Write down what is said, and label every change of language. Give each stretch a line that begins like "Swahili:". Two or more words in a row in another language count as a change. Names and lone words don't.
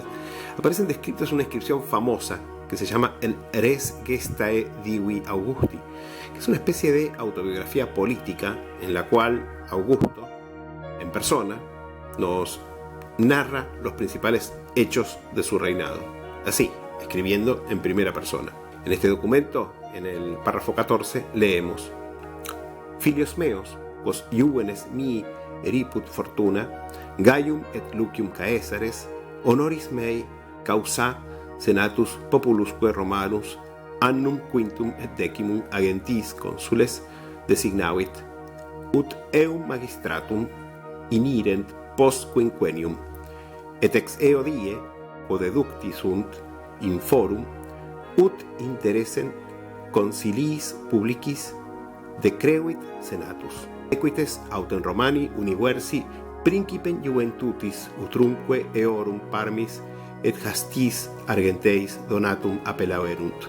Spanish: Aparecen descriptos una inscripción famosa que se llama el Res Gestae Divi Augusti, que es una especie de autobiografía política en la cual Augusto, en persona, nos narra los principales hechos de su reinado, así, escribiendo en primera persona. En este documento, en el párrafo 14, leemos:
Latin: filios meos, quos iuvenes mihi eriput fortuna, Gaium et Lucium Caesares, honoris mei causa senatus populusque Romanus annum quintum et decimum agentis consules designavit, ut eum magistratum inirent post quinquennium, et ex eo die deducti sunt in forum, ut interessem conciliis publicis decrevit senatus, equites autem Romani universi principem juventutis utrumque eorum parmis et hastis argenteis donatum apelaverunt.